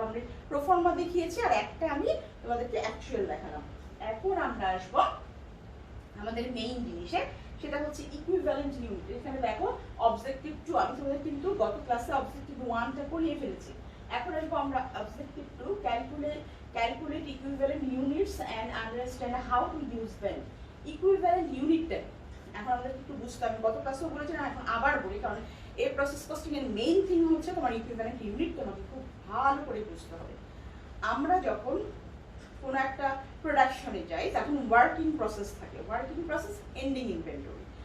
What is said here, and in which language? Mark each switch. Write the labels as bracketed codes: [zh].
[bn] আমি প্রোফর্মা দেখিয়েছি আর একটা আমি তোমাদেরকে অ্যাকচুয়াল দেখালাম। এখন আমরা আসবো আমাদের মেইন জিনিসে, সেটা হচ্ছে ইকুইভ্যালেন্ট ইউনিট। এখানে দেখো অবজেক্টিভ 2, আমি তোমাদের কিন্তু গত ক্লাসে অবজেক্টিভ 1টা করিয়ে ফেলেছি। এখন আসবো আমরা objective 2, [en] calculate equivalent units and understand how to use them. [bn] Equivalent unitটা এখন আমাদের একটু বুঝতে হবে, গত ক্লাসেও বলেছিলাম এখন আবার বলি, কারণ এই প্রসেস কস্টিং এর মেইন থিং হচ্ছে তোমার ইকুইভ্যালেন্ট ইউনিট তোমাকে খুব ভালো করে বুঝতে হবে। আমরা যখন কোনো একটা প্রোডাকশনে যাই তখন ওয়ার্কিং প্রসেস থাকে, ওয়ার্কিং প্রসেস এন্ডিং ইনভেন্টরি।